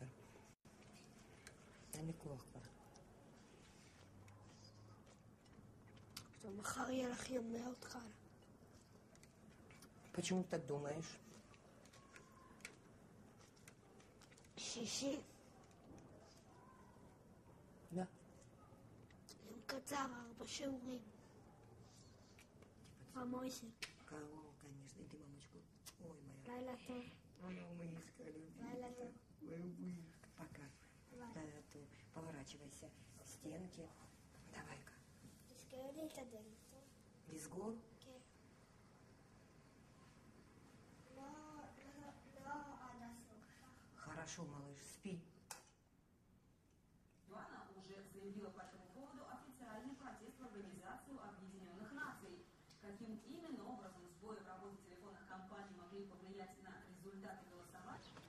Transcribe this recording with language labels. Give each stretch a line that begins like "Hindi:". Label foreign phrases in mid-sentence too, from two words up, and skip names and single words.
Hebrew: אין לי כוח כבר. טוב, מחר יהיה לך יום מאוד קל.
Russian: Почему ты так думаешь?
Hebrew: שישי.
Russian: Да.
Hebrew: יום קצר, 4 שיעורים.
Russian: помойся. Кого, конечно, и ты, мамочку. Ой, моя.
Hebrew: לילה טוב.
Russian: Моя мышка любимая.
Hebrew: לילה טוב.
Russian: Моя мышка. Пока.
Hebrew: לילה טוב.
Russian: Поворачивайся. Стенки. Давай-ка.
Hebrew: תזכרי לי את הדלת, טוב? לסגור? כן. לא עד הסוף.
Russian: Хорошо, малыш, спи. Она уже заявила по этому поводу официальный протест в Организацию Объединенных Наций. Каким именно образом сбои в работе телефонных компаний могли повлиять на результаты голосования?